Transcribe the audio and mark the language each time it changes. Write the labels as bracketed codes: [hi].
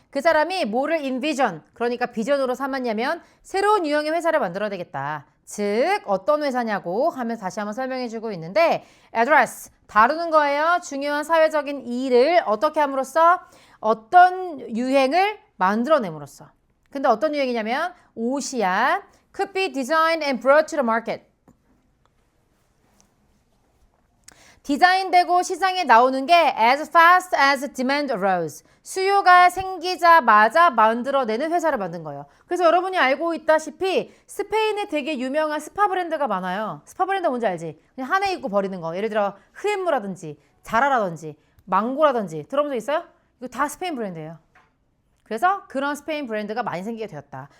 [ko] 그 사람이 뭐를 인비전, 그러니까 비전으로 삼았냐면 새로운 유형의 회사를 만들어야 되겠다. 즉 어떤 회사냐고 하면 다시 한번 설명해주고 있는데 address, 다루는 거예요. 중요한 사회적인 일을 어떻게 함으로써 어떤 유행을 만들어냄으로써. 근데 어떤 유행이냐면 옷이야. [en] could be designed and brought to the market. [ko] 디자인되고 시장에 나오는 게 [en] as fast as demand arose. [ko] 수요가 생기자마자 만들어내는 회사를 만든 거예요. 그래서 여러분이 알고 있다시피 스페인에 되게 유명한 스파 브랜드가 많아요. 스파 브랜드 뭔지 알지? 그냥 한 해 입고 버리는 거. 예를 들어 흐앤무라든지 자라라든지 망고라든지 들어본 적 있어요? 이거 다 스페인 브랜드예요. 그래서 그런 스페인 브랜드가 많이 생기게 되었다.